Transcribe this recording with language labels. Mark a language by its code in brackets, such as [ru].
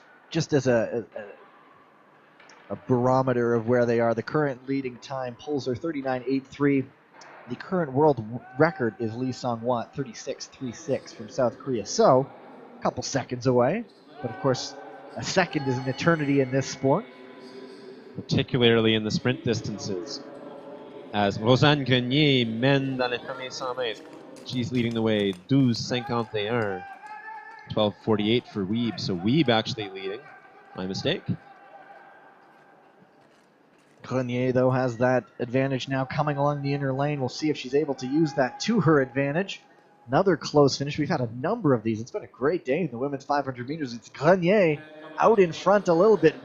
[en] Just as a barometer of where they are, the current leading time pulls are 39.83. The current world record is Lee Song-hwa, 36.36 from South Korea. So, a couple seconds away. But of course, a second is an eternity in this sport. Particularly in the sprint distances. [fr] As Rosanne Grenier mène dans les premiers 100 mètres. [en] She's leading the way, 12.51. 12.48 for Wiebe. So Wiebe actually leading. My mistake. Grenier, though, has that advantage now coming along the inner lane. We'll see if she's able to use that to her advantage. Another close finish. We've had a number of these. It's been a great day in the women's 500 meters. It's Grenier out in front a little bit.